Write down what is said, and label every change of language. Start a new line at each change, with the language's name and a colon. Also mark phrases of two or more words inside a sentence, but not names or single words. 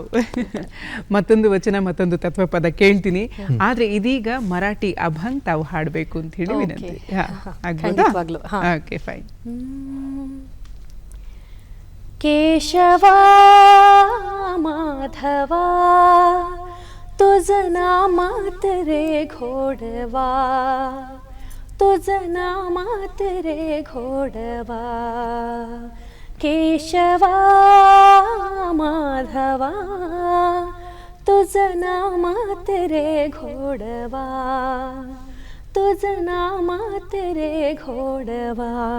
Kannada: ಮತ್ತೊಂದು ವಚನ ಮತ್ತೊಂದು ತತ್ವಪದ ಕೇಳ್ತೀನಿ, ಆದ್ರೆ ಇದೀಗ ಮರಾಠಿ ಅಭಂಗ್ ತಾವು ಹಾಡಬೇಕು ಅಂತ ಹೇಳಿ ವಿನಂತಿ. ಖಂಡಿತವಾಗ್ಲೂ.
English: okay fine.
Marathi: केशव माधव तुझं नामात रे घोडवा, तुझं नामात रे घोडवा. केशवा माधवा तुझं नामात रे घोडवा, तुझं नामात रे घोडवा.